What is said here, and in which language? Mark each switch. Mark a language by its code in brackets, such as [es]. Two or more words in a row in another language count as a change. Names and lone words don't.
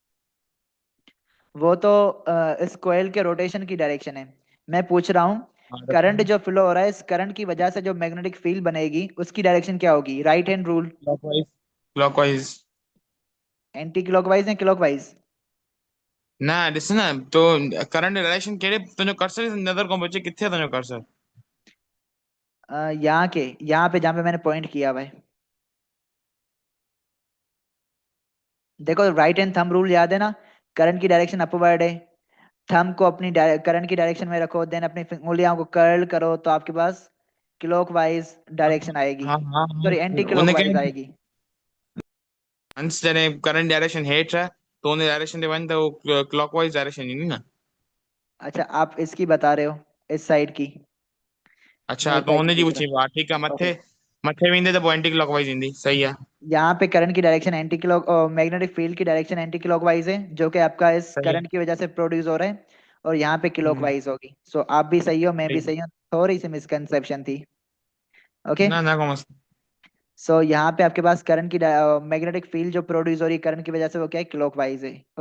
[ur] وہ تو اس کوائل کے روٹیشن کی ڈائریکشن ہے. میں پوچھ رہا ہوں, ہاں کرنٹ جو فلو ہو رہا ہے، اس کرنٹ کی وجہ سے جو [en] magnetic field [ur] بنے گی اس کی ڈائریکشن کیا ہوگی, [en] right hand rule. clockwise. clockwise. anti-clockwise है क्लॉकवाइज। [sd] ना ॾिस न तो [en] current direction [sd] कहिड़े तुंहिंजो कर्सर नज़र कोन पियो अचे, किथे आहे तुंहिंजो कर्सर? [ur] یہاں کے، یہاں پے جہاں پے میں نے پوائنٹ کیا ہوا ہے، دیکھو [en] right hand thumb rule [ur] یاد ہے نا، کرنٹ کی ڈائریکشن اپورڈ ہے. تھمب کو اپنی کرنٹ کی ڈائریکشن میں رکھو، دین اپنی انگلیوں کو کرل کرو، تو آپ کے پاس [en] clockwise direction [ur] آئے گی, ہاں ہاں ہاں, [en] sorry anti [sd] उनखे [ur] کلاک وائز آئے گی. [sd] हंस जॾहिं [en] current direction [sd] हेठि आहे त उन डायरेक्शन ते वञ त उहो [en] clockwise direction [sd] ईंदी न। [ur] اچھا، آپ اس کی بتا رہے ہو، اس سائڈ کی، میں اچھا اس تو سائڈ کی [sd] हुनजी [ur] پوچھ [sd] पुछी, [ur] رہا [sd] वाह ठीकु आहे, [ur] ہوں۔ اوکے. [sd] मथे मथे वेंदे त पोइ एंटी क्लॉकवाइज ईंदी, सही आहे। [ur] یہاں پے کرنٹ کی ڈائریکشن [en] anti clock, magnetic field [ur] کی ڈائریکشن [en] anti-clockwise [ur] ہے، جو کہ آپ کا اس صحیح ہے. کرنٹ کی وجہ سے پروڈیوس ہو رہا ہے. اور یہاں پے ہمم, کلاک وائز ہوگی۔ سو آپ بھی صحیح ہو، میں بھی صحیح. صحیح ہوں، تھوڑی سی مس کنسیپشن تھی. اوکے. [sd] ना ना को मस्त। [ur] سو یہاں پے آپ کے پاس کرنٹ کی [en] magnetic field [ur] جو پروڈیوس ہو رہی ہے کرنٹ کی وجہ سے، وہ کیا ہے، کلاک وائز ہے.